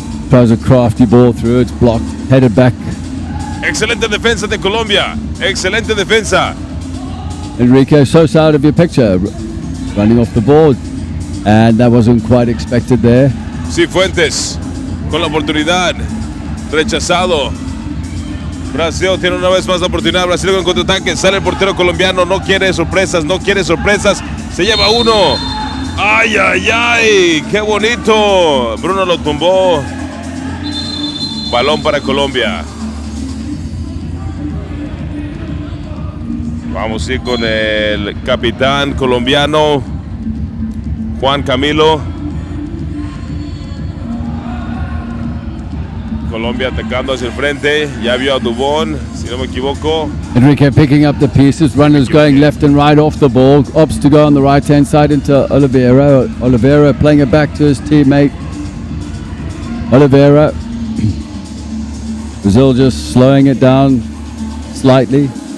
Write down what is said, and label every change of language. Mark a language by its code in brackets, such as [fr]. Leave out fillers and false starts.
[en] Tries a crafty ball through. It's blocked. Headed back. [es] Excelente defensa de Colombia. Excelente defensa. [en] Enrique Sosa out of your picture. Running off the board. And that wasn't quite expected there. [es] Cifuentes con la oportunidad. Rechazado. Brasil tiene una vez más la oportunidad. Brasil con contraataque. Sale el portero colombiano. No quiere sorpresas. Se lleva uno. ¡Ay, ay, ay! ¡Qué bonito! Bruno lo tumbó. Balón para Colombia. Vamos a ir con el capitán colombiano, Juan Camilo. Colombia atacando hacia el frente. Ya vio a Dubón, si no me equivoco. [en] Enrique picking up the pieces. Runners going left and right off the ball. Opts to go on the right-hand side into Oliveira. Oliveira playing it back to his teammate. Oliveira. Brazil just slowing it down slightly.